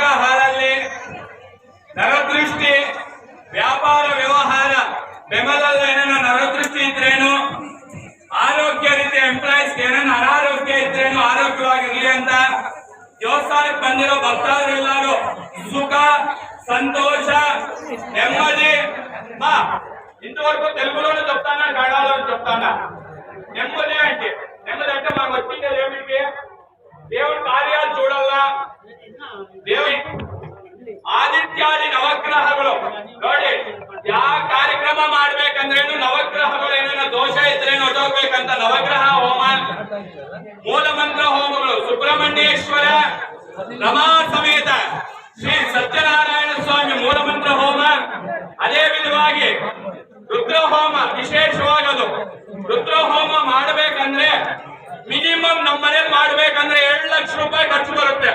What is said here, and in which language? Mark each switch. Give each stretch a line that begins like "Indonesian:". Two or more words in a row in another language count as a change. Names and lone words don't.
Kannada: ಹಾಲಲ್ಲಿ ನರದೃಷ್ಟಿ ವ್ಯಾಪಾರ ವ್ಯವಹಾರ ಬೆಂಬಲದ ಏನೇನ ನರದೃಷ್ಟಿ ಇದ್ರೇನು, ಆರೋಗ್ಯ ರೀತಿಯ ಎಂಪ್ಲಾಯೀಸ್ ಏನೇನು ಅನಾರೋಗ್ಯ ಇದ್ರೇನು ಆರೋಗ್ಯವಾಗಿರ್ಲಿ ಅಂತ ದೇವಸ್ಥಾನಕ್ಕೆ ಬಂದಿರೋ ಭಕ್ತಾದಿರೆಲ್ಲರೂ ಸುಖ
Telugu: సంతోష నెమ్మది మా ఇంతవరకు తెలుగులోనే చెప్తానా కన్నడలో చెప్తానా నెమ్మది అంటే మనకు వచ్చిందే ఏమిటి దేవుడి కార్యాలు చూడాలా దేవుడి
Kannada: ಆದಿತ್ಯಾದಿ ನವಗ್ರಹಗಳು ನೋಡಿ ಯಾವ ಕಾರ್ಯಕ್ರಮ ಮಾಡ್ಬೇಕಂದ್ರೇನು ನವಗ್ರಹಗಳು ಏನೇನೋ ದೋಷ ಇದ್ರೇನು ಹೊರಟೋಗ್ಬೇಕಂತ ನವಗ್ರಹ ಹೋಮ ಮೂಲ ಮಂತ್ರ ಹೋಮಗಳು ಸುಬ್ರಹ್ಮಣ್ಯೇಶ್ವರ ರಮಾ ಸಮೇತ ಶ್ರೀ ಸತ್ಯನಾರಾಯಣ ಸ್ವಾಮಿ ಮೂಲ ಮಂತ್ರ ಹೋಮ ಅದೇ ವಿಧವಾಗಿ ರುದ್ರ ಹೋಮ ವಿಶೇಷವಾಗದು ರುದ್ರ ಹೋಮ ಮಾಡಬೇಕಂದ್ರೆ ಮಿನಿಮಮ್ ನಮ್ಮ ಮನೇಲಿ ಮಾಡ್ಬೇಕಂದ್ರೆ 2 ಲಕ್ಷ ರೂಪಾಯಿ ಖರ್ಚು ಬರುತ್ತೆ.